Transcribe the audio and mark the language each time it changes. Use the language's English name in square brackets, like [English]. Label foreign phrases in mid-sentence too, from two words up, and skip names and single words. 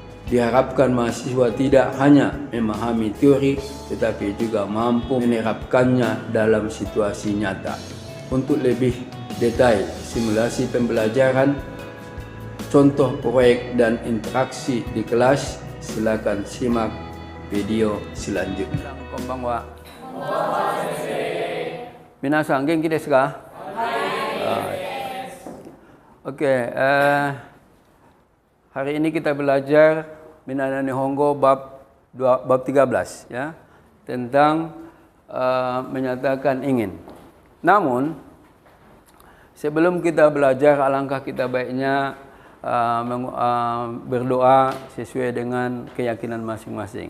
[Indonesian] Diharapkan mahasiswa tidak hanya memahami teori, tetapi juga mampu menerapkannya dalam situasi nyata. Untuk lebih detail simulasi pembelajaran, contoh proyek dan interaksi di kelas, silakan simak video selanjutnya. [Japanese] こんばんは。皆さん、元気ですか? [Indonesian] Oke, hari ini kita belajar Minana Nihongo bab 13 ya, tentang menyatakan ingin. Namun sebelum kita belajar, alangkah kita baiknya berdoa sesuai dengan keyakinan masing-masing.